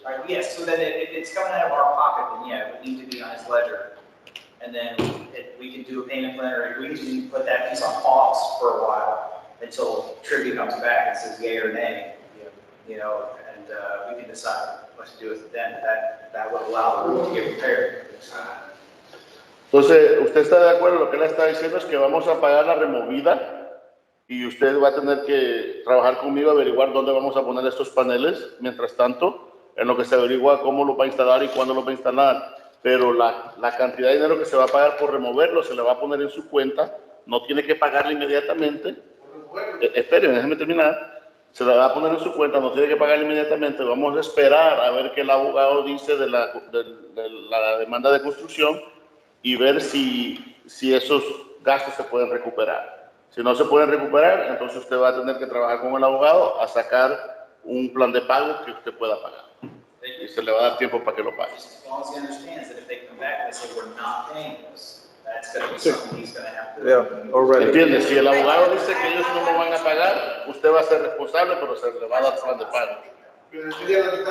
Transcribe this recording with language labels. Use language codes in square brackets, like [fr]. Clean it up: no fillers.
[en] right, yes, so then if it's coming out of our pocket, then yeah, it would need to be on his ledger. And then we can do a payment plan, or we can put that piece on pause for a while until Trivia comes back and says yay or nay. You know, and we can decide what to do with it then. That would allow the roof to get repaired. [es] Entonces, ¿usted está de acuerdo? Lo que él está diciendo es que vamos a pagar la removida y usted va a tener que trabajar conmigo, averiguar dónde vamos a poner estos paneles, mientras tanto, en lo que se averigua cómo lo va a instalar y cuándo lo va a instalar. Pero la cantidad de dinero que se va a pagar por removerlo se le va a poner en su cuenta, no tiene que pagarle inmediatamente. Esperen, déjenme terminar. Se la va a poner en su cuenta, no tiene que pagarle inmediatamente. Vamos a esperar a ver qué el abogado dice de la demanda de construcción y ver si esos gastos se pueden recuperar. Si no se pueden recuperar, entonces usted va a tener que trabajar con el abogado a sacar un plan de pago que usted pueda pagar. Y se le va a dar tiempo para que lo pague. [en] As long as he understands that if they come back and they say we're not paying this, that's gonna be something he's gonna have to. Yeah, already. [es] ¿Entiende? Si el abogado dice que ellos no lo van a pagar, usted va a ser responsable, pero se le va a dar plan de pago.